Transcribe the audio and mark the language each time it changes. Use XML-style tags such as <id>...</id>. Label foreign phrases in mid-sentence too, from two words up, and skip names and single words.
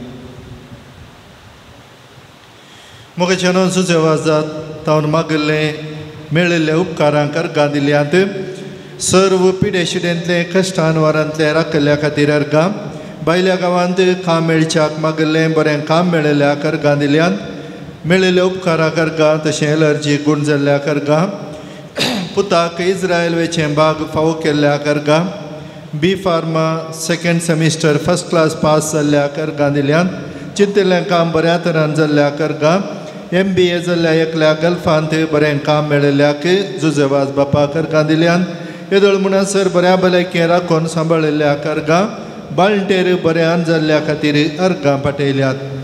<kok>मुखाच्यान जुजेवाजात तावन मागल्लें मेळिल्ल्या उपकारांक अर्गां दिल्यांत सर्व पिडे शिडेंतले कश्टान वारांतले राखल्या खातीर अर्गां भायल्या गांवांत काम मेळच्याक मागल्लें बरें काम मेळिल्ल्याक अर्गां दिल्यांत मेळिल्ल्या उपकाराक अर्गां तशें एलर्जी गूण जाल्ल्याक अर्गां पुताक इज्रायल वेचें भाग फावो केल्ल्याक अर्गां</kok> <en>B Pharma 2nd semester 1st class pass</en> <kok>जाल्ल्याक अर्गां दिल्यांत चिंतिल्लें काम बऱ्या तरान जाल्ल्याक अर्गां MBA जाल्ल्या एकल्या गल्फांत बरें काम मेळिल्ल्याक जुजेवाज बापाक अर्गां दिल्यांत येदोळ म्हणसर बऱ्या भलायकेन राखून सांबाळिल्ल्याक अर्गां बाळंटेर बऱ्यान जाल्ल्या खातीर अर्गां पाठयल्यात.</kok>